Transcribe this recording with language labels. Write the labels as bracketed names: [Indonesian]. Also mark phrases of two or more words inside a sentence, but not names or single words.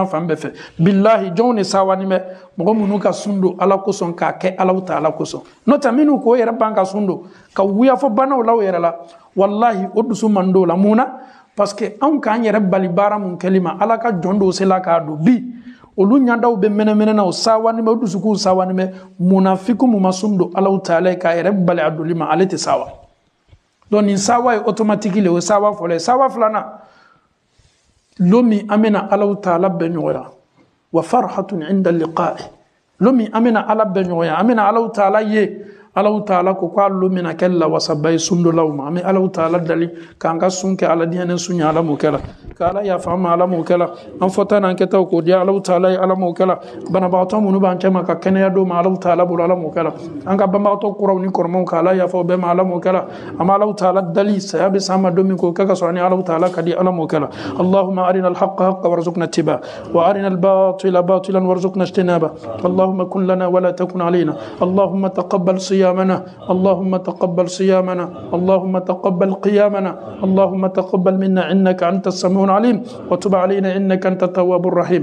[Bambara] fan bɛɛ fɛ bilahi jɔnw de sawani bɛ mɔgɔ minnu ka sun don ala kosɔn k'a kɛ Alahu Ta'ala kosɔn n'o tɛ minnu k'o yɛrɛ ban ka sun don ka wuyafɔ banaw la o yɛrɛ la wallahi o dusu man d'o la mun na parce que anw k'an yɛrɛ bali baara mun kɛli ma ala ka jɔn dɔw sela k'a don bi olu ɲadaw bɛ mɛnɛmɛnɛ na o sawani bɛ o dusukuw sawani bɛ munafiku mun ma sun don Alahu Ta'ala k'a yɛrɛ bali a doli ma ale tɛ sawa donc nin sawa ye automatique le o ye sawa fɔlɔ ye sawa filanan lomi an bɛna Alahu Ta'ala bɛɛ ɲɔgɔnya [Arabic] وفرحة عند لقاء [Bambara] lomi an bɛna ala bɛɛ ɲɔgɔnya an bɛna Alahu Ta'ala ye Alahu Ta'ala ko k'a lomina kɛ lawasaba ye sundolaw ma an bɛ Alahu Ta'ala dali k'an ka sun kɛ ala diɲɛ sun ye ala m'o kɛ la ka ala yafa an ma ala m'o kɛ la an fɔta n'an kɛtaw k'o di Alahu Ta'ala ye ala m'o kɛ la banabagatɔ minnu b'an cɛ ma ka kɛnɛya d'o ma Alahu Ta'ala bolo ala m'o kɛ la an ka banbagatɔ kuraw ni kɔrɔmaw ka ala yafa o bɛɛ ma ala m'o kɛ la an bɛ Alahu Ta'ala dali saya bɛ s'an ma don min k'o kɛ ka sɔrɔ ni Alahu Ta'ala ka di ala m'o kɛ la [Arabic] اللهم أرنا الحق حقا وارزقنا اتباع وأرنا الباطل باطلا وارزقنا اجتناب اللهم كن لنا ولا تكن علينا اللهم تقبل صيام صيامنا، اللهم تقبل صيامنا، اللهم تقبل قيامنا، اللهم تقبل منا إنك أنت السميع العليم، وتب علينا إنك أنت التواب الرحيم.